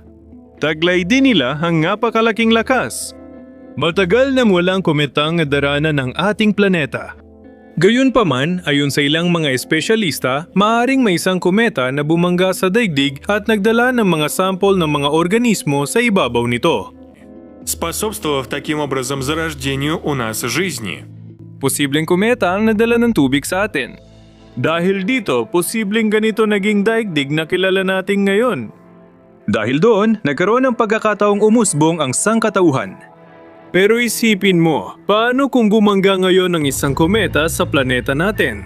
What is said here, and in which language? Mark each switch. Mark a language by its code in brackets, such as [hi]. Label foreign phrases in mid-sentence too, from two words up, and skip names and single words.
[tl] Taglay din nila ang napakalaking lakas. Matagal na walang kometang nadaranan ng ating planeta. Gayunpaman, ayon sa ilang mga espesyalista, maaaring may isang kometa na bumangga sa daigdig at nagdala ng mga sample ng mga organismo sa ibabaw nito. [ru] способствовав таким образом зарождению у нас жизни. [tl] Posibleng kometa ang nadala ng tubig sa atin. Dahil dito, posibleng ganito naging daigdig na kilala natin ngayon. Dahil doon, nagkaroon ng pagkakataong umusbong ang sangkatauhan. Pero isipin mo, paano kung bumangga ngayon ang isang kometa sa planeta natin?